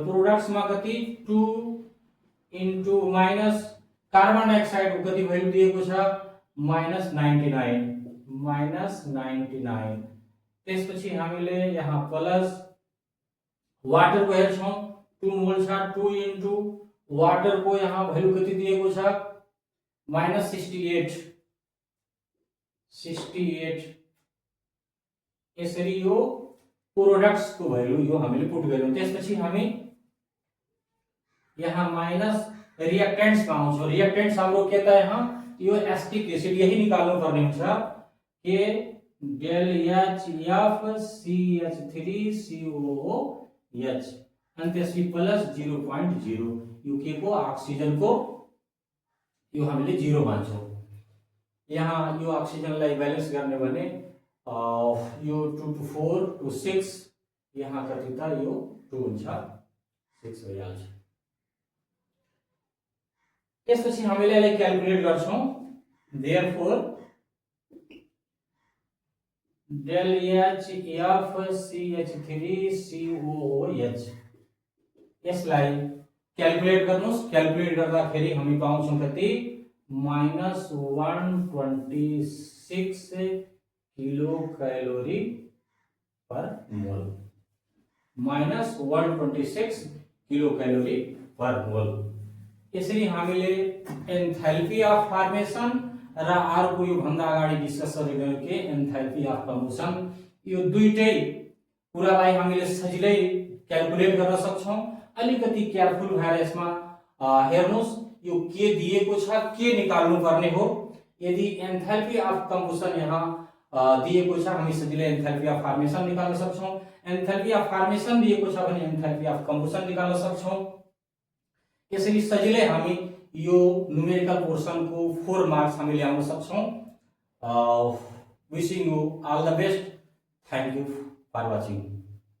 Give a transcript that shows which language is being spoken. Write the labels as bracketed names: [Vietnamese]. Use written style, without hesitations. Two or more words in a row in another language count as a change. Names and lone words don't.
[Nepali] प्रोडक्ट्स मा कति 2 [English] into minus carbon dioxide [Nepali] को कति भ्यालु दिएको छ -99 त्यसपछि हामीले यहाँ [English] plus water [Nepali] को हेर्छौं 2 मोल छ 2 [English] into water [Nepali] को यहाँ भ्यालु कति दिएको छ -68 यसरी यो प्रोडक्ट्स को भ्यालु यो हामीले पुट गर्यौं। त्यसपछि हामी यहाँ [English] minus reactants [Nepali] मा आउँछौं। रिएक्टेंट्स हाम्रो के त यहाँ यो [English] acetic acid [Nepali] यही निकाल्नु पर्ने हुन्छ के [English] del H F [Nepali] CH3COOH अनि त्यसपछि प्लस 0.0 यो के को ऑक्सीजन को यो हामीले 0 मान्छौं। यहाँ यो ऑक्सीजनलाई ब्यालेन्स गर्ने भने यो 2 to 4 to 6 यहाँ कति त यो 2 हुन्छ 6 भइहाल्छ। त्यसपछि हामीले यसलाई क्याल्कुलेट गर्छौं [English] therefore del H F [Nepali] CH3COOH यसलाई क्याल्कुलेट गर्नुस्। क्याल्कुलेट गर्दाखेरि हामी पाउँछौं कति -126 [English] kilo calorie per mole [Nepali] -126 [English] kilo calorie per mole. [Nepali] यसरी हामीले [English] enthalpy of formation [Nepali] र अर्को यो भन्दा अगाडि डिस्कस गरेको के [English] enthalpy of combustion [Nepali] यो दुईटै कुरालाई हामीले सजिलै क्याल्कुलेट गर्न सक्छौं। अलिकति केयरफुल भएर यसमा हेर्नुस् यो के दिएको छ के निकाल्नु पर्ने हो। यदि [English] enthalpy of combustion [Nepali] यहाँ दिएको छ हामी सजिलै [English] enthalpy of formation [Nepali] निकाल्न सक्छौं। [English] enthalpy of formation [Nepali] दिएको छ भने [English] enthalpy of combustion [Nepali] निकाल्न सक्छौं। यसरी सजिलै हामी यो [English] numerical portion [Nepali] को 4 मार्क्स हामी ल्याउन सक्छौं। [English] Wishing you all the best. Thank you for watching.